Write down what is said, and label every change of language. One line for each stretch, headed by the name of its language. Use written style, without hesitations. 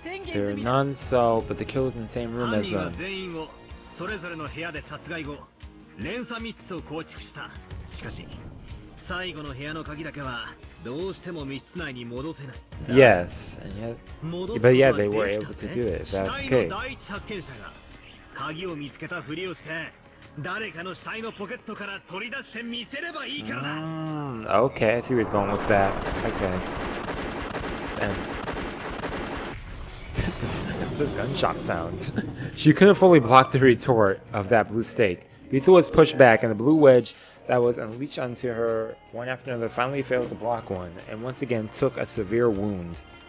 English: There are none, so, but the killer's in the same room as them.
Japanese: それぞれの部屋で殺害後、連鎖密室を構築した。しかし、最後の部屋の鍵だけはどうしても密室内に戻せない。
English: Yes, and yet, but yeah, they were able to do it. That's the case.
Japanese: 第一発見者が鍵を見つけたふりをして、誰かの死体のポケットから取り出して見せればいいからだ。
English: Okay, I see where he's going with that. Okay. And the gunshot sounds. She couldn't fully block the retort of that blue stake. Beetle was pushed back, and the blue wedge that was unleashed onto her one after another finally failed to block one, and once again took a severe wound.